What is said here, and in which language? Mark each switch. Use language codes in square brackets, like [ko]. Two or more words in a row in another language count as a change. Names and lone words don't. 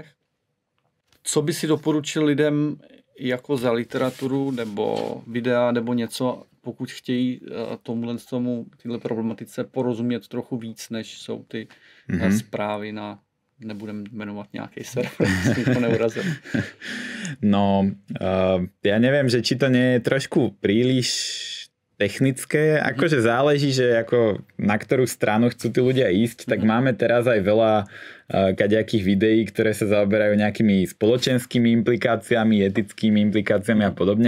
[cs] Co by si doporučil lidem jako za literaturu nebo videa nebo něco, pokud chtějí tyhle problematice porozumět trochu víc, než jsou ty zprávy na, nebudem jmenovat nějaký server, aby to neurazil. [sk] No, ja neviem, že či to nie je trošku príliš technické, akože záleží, že ako na ktorú stranu chcú tí ľudia ísť, tak máme teraz aj veľa kadejakých videí, ktoré sa zaoberajú nejakými spoločenskými implikáciami, etickými implikáciami a podobne.